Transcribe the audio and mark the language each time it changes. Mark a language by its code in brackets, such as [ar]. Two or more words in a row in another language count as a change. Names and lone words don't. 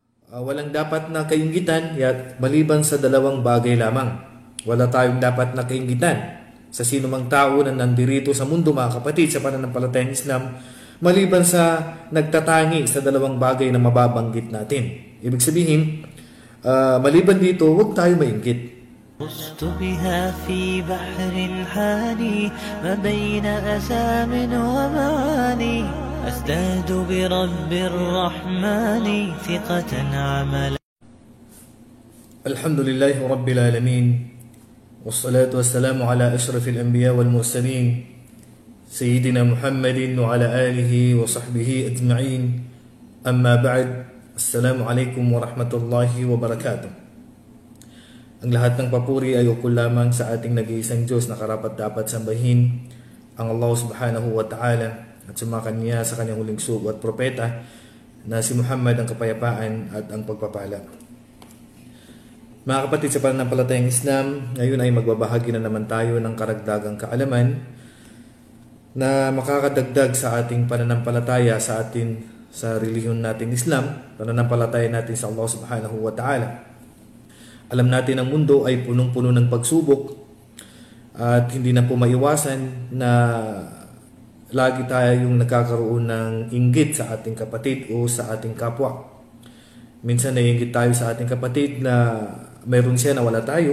[tl] Walang dapat na kainggitan maliban sa dalawang bagay lamang. Wala tayong dapat na kainggitan sa sino mang tao na nandirito sa mundo, mga kapatid, sa pananampalatayang Islam, maliban sa nagtatangi sa dalawang bagay na mababanggit natin. Ibig sabihin, maliban dito, huwag tayo mainggit. [ar] غصت بها في بحر حاني ما بين أسام ومعاني أزداد برب الرحمن ثقة عملا. الحمد لله رب العالمين والصلاة والسلام على أشرف الأنبياء والمرسلين سيدنا محمد وعلى آله وصحبه أجمعين. أما بعد، السلام عليكم ورحمة الله وبركاته. [tl] Ang lahat ng papuri ay ukol lamang sa ating nag-iisang Diyos na karapat-dapat sambahin, ang Allah [ar] سبحانه وتعالى, [tl] at sumakan niya sa kanyang huling sugo at propeta na si Muhammad ang kapayapaan at ang pagpapala. Mga kapatid sa pananampalatayang Islam, ngayon ay magbabahagi na naman tayo ng karagdagang kaalaman na makakadagdag sa ating pananampalataya sa relihiyon nating Islam, pananampalataya natin sa Allah [ar] سبحانه وتعالى. [tl] Alam natin ang mundo ay punong-puno ng pagsubok at hindi na po maiwasan na lagi tayong nagkakaroon ng inggit sa ating kapatid o sa ating kapwa. Minsan naiinggit tayo sa ating kapatid na mayroon siya na wala tayo.